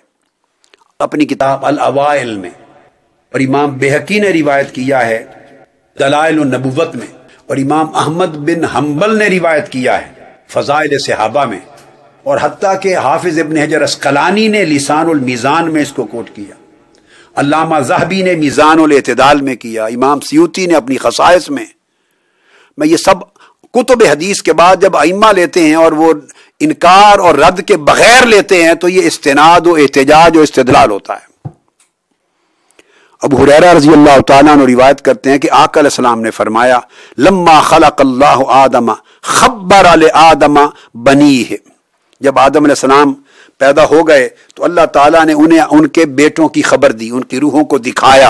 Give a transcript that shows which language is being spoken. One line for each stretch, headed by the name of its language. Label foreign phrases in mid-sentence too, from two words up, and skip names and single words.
Urdu: اپنی کتاب الاوائل میں، اور امام بہقی نے روایت کیا ہے دلائل النبوت میں، اور امام احمد بن حنبل نے روایت کیا ہے فضائل صحابہ میں، اور حتیٰ کہ حافظ ابن حجر اسقلانی نے لسان المیزان میں اس کو کوٹ کیا، علامہ ذہبی نے میزان الاعتدال میں کیا، امام سیوطی نے اپنی خصائص میں یہ سب کتب حدیث کے بعد جب ائمہ لیتے ہیں اور وہ انکار اور رد کے بغیر لیتے ہیں تو یہ استناد و احتجاج و استدلال ہوتا ہے۔ ابو ہریرہ
Arabic: رضی اللہ تعالیٰ عنہ
Urdu: روایت کرتے ہیں کہ آقا
Arabic: علیہ السلام
Urdu: نے فرمایا
Arabic: لما خلق اللہ آدم خبر لآدم بنیہ،
Urdu: جب آدم
Arabic: علیہ السلام
Urdu: پیدا ہو گئے تو اللہ تعالیٰ نے انہیں ان کے بیٹوں کی خبر دی، ان کی روحوں کو دکھایا۔